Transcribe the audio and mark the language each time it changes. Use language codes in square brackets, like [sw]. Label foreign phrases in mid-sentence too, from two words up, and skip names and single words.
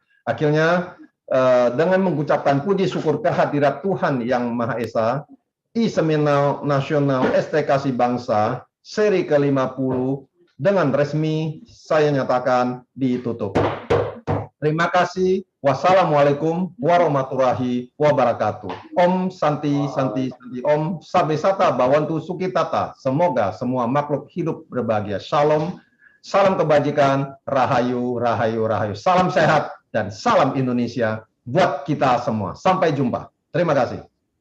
[id] Akhirnya dengan mengucapkan puji syukur kehadirat Tuhan Yang Maha Esa, e-seminar nasional ST Kasih Bangsa seri ke-50 dengan resmi saya nyatakan ditutup. Terima kasih. [ar] والسلام عليكم ورحمة الله وبركاته. [sa] ॐ शान्तिः शान्तिः शान्तिः ॐ सर्वे भवन्तु सुखिनः. [id] Semoga semua makhluk hidup berbahagia. Shalom. Salam kebajikan. [jv] Rahayu, rahayu, rahayu. [id] Salam sehat dan salam Indonesia buat kita semua. Sampai jumpa. Terima kasih.